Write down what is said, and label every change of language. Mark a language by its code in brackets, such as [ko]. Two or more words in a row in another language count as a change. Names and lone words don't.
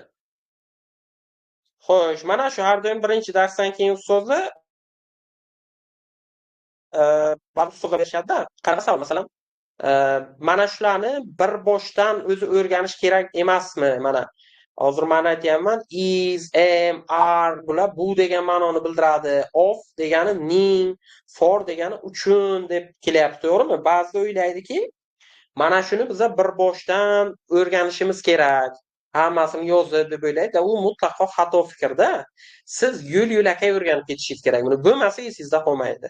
[uz] Xo'sh, mana shu har doim birinchi darsdan keyin ustozlar ba'zi ustozlar berishadi-da. Qarasa, masalan, mana shularni bir boshdan o'zi o'rganish kerak emasmi? Mana hozir men aytayapman, [en] is, am, are [uz] bular bu degan ma'noni bildiradi. Of degani ning, for degani uchun deb kelyapti, to'g'rimi? Ba'zida o'ylaydiki, mana shuni biz bir boshdan o'rganishimiz kerak. Hammasini yozib deb o'ylaydi. U mutlaqo xato fikrda. Siz yo'l-yo'lakay o'rganib ketishingiz kerak. Buni bo'lmasa esingizda qolmaydi.